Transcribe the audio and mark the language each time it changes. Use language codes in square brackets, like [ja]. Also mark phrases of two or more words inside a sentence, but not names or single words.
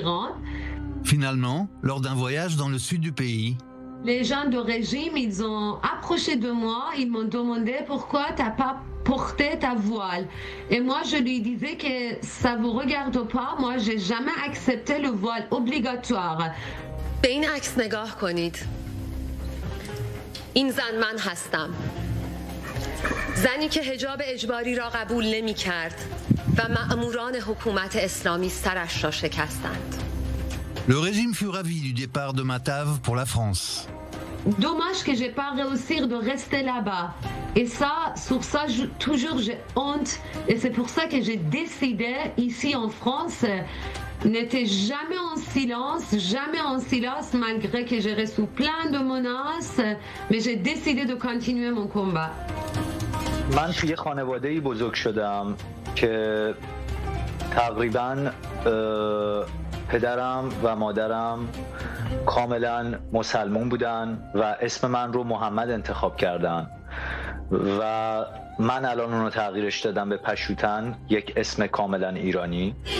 [fr] Finalement, lors d'un voyage dans le sud du pays, Les gens de régime, ils ont approché de moi, ils m'ont demandé pourquoi tu n'as pas porté ta voile. Et moi, je lui disais que ça ne vous regarde pas. Moi, je n'ai jamais accepté le voile obligatoire. [fa] به این عکس نگاه کنید. این زن من هستم. زنی که حجاب اجباری را قبول نمی کرد و مأموران حکومت اسلامی سرش را شکستند. [fr] Le régime fut ravi du départ de Matave pour la France. Dommage que j'ai pas réussi de rester là-bas. Et ça, sur ça, toujours j'ai honte. Et c'est pour ça que j'ai décidé, ici en France, n'était jamais en silence, malgré que j'ai reçu plein de menaces. Mais j'ai décidé de continuer mon combat. [fa] من توی خانواده‌ای بزرگ شدم که تقریباً پدرم و مادرم کاملا مسلمون بودن و اسم من رو محمد انتخاب کردن و من الان اونو تغییرش دادم به پشوتن، یک اسم کاملا ایرانی.